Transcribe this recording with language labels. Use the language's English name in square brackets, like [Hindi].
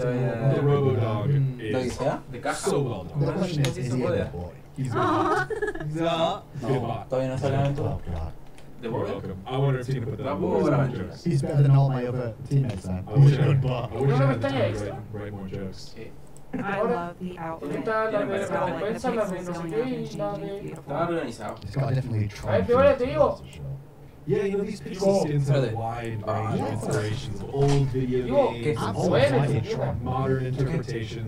[English] The Robo-Dog is so well done. The question is he a good boy? He's good. [Spanish] No, todavía no sale aventura. [English] You're welcome. I wonder if he can put that more jokes. He's better than all my other teammates then. I wish I had time to write more jokes. I love the outfit. It's got like the pixels going up and changing. Beautiful. He's got definitely tried. Yeah, you know, these pixel skins have a wide range of inspirations of old video games, modern interpretations.